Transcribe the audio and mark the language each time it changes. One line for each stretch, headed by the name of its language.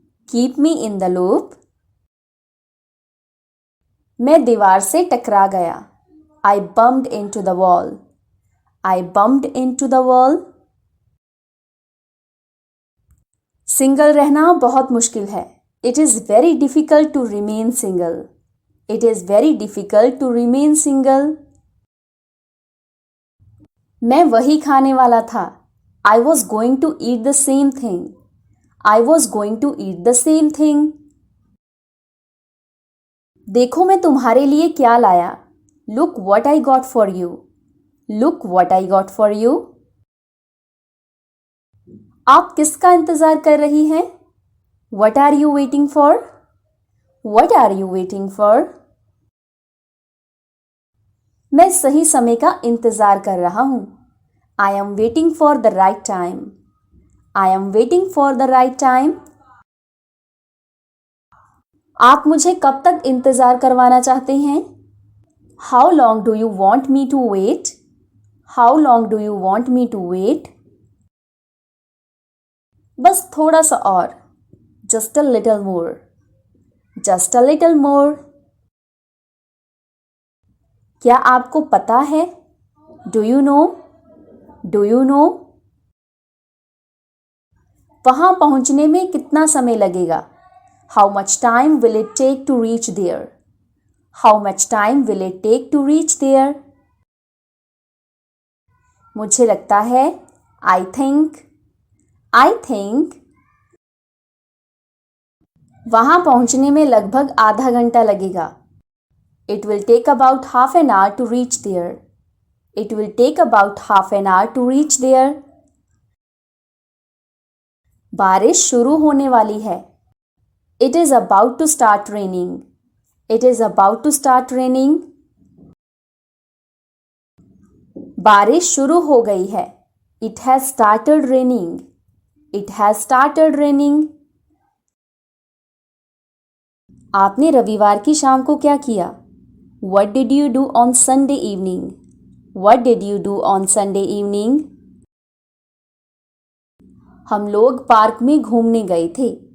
English: Keep me in the loop.
Hindi: मैं दीवार से टकरा गया।
English: I bumped into the wall. I bumped into the wall.
Hindi: Single रहना बहुत मुश्किल है।
English: It is very difficult to remain single. It is very difficult to remain single.
Hindi: मैं वही खाने वाला था।
English: I was going to eat the same thing. I was going to eat the same thing.
Hindi: देखो मैं तुम्हारे लिए क्या लाया।
English: Look what I got for you. Look what I got for you.
Hindi: आप किसका इंतजार कर रही हैं?
English: What are you waiting for? What are you waiting for?
Hindi: मैं सही समय का इंतजार कर रहा हूं।
English: I am waiting for the right time. I am waiting for the right time.
Hindi: आप मुझे कब तक इंतजार करवाना चाहते हैं?
English: How long do you want me to wait? How long do you want me to wait?
Hindi: बस थोड़ा सा और।
English: Just a little more. Just a little more.
Hindi: क्या आपको पता है?
English: Do you know? Do you know?
Hindi: वहां पहुंचने में कितना समय लगेगा?
English: How much time will it take to reach there? How much time will it take to reach there?
Hindi: मुझे लगता है।
English: I think. I think.
Hindi: वहां पहुंचने में लगभग आधा घंटा लगेगा।
English: It will take about half an hour to reach there. It will take about half an hour to reach there.
Hindi: बारिश शुरू होने वाली है।
English: It is about to start raining. It is about to start raining.
Hindi: बारिश शुरू हो गई है।
English: It has started raining. It has started raining.
Hindi: आपने रविवार की शाम को क्या किया?
English: What did you do on Sunday evening? What did you do on Sunday evening?
Hindi: हम लोग पार्क में घूमने गए थे।